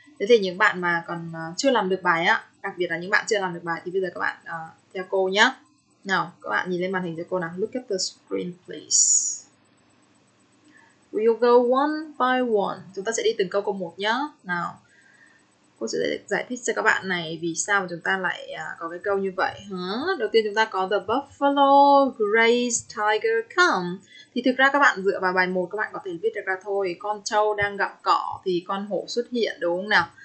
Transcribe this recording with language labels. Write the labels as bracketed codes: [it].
[vi] Thế thì những bạn mà còn chưa làm được bài á, đặc biệt là những bạn chưa làm được bài thì bây giờ các bạn theo cô nhé. Nào, các bạn nhìn lên màn hình cho cô nào. [en] Look at the screen please. We'll go one by one. [vi] Chúng ta sẽ đi từng câu một nhé. Nào, cô sẽ giải thích cho các bạn này vì sao mà chúng ta lại có cái câu như vậy. Đầu tiên chúng ta có [en] the buffalo grazed tiger come. [vi] Thì thực ra các bạn dựa vào bài 1 các bạn có thể viết được ra thôi. Con trâu đang gặm cỏ thì con hổ xuất hiện, đúng không nào?